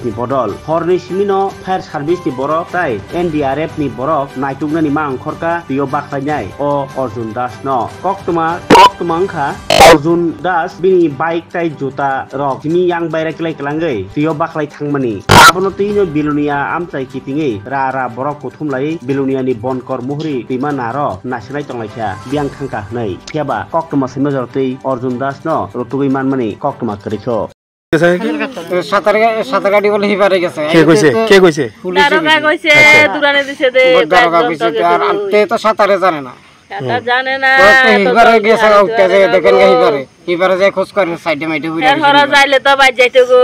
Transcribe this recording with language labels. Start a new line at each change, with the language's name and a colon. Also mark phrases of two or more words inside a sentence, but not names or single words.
Kok Borok: ni bodol horni simino fire service ni borok tai NDRF ni borok naitukna ni ma angkhorka tuio bakhai nai o Arjun Das no koktuma wngkha Arjun Das bini bike tai juta rok jimi yang baira klai klangai tuio baklai thangmani abono tino bilunia amchai kitingi ra borok kuthumlai bilunia ni bonkor muhuri tuima naro nasinai tonglaikha biang khangka hnai khiaba koktuma sima jortei Arjun Das no rotugui manmani koktuma krikho
Bangla: সাঁতার গাড়ি বলে হিবারে গেছে কে কইছে দারোগা কইছে দুরানে দিছে দে দারোগা কইছে আর তে তো সাঁতারে জানে না সাঁতার জানে না তো হিবারে গেছে উঠতে যে দেখেন হিবারে যায় খোঁজ করে সাইডে মাইডে ঘুরে এর হরা যাইলে তো বাই যাইতো গো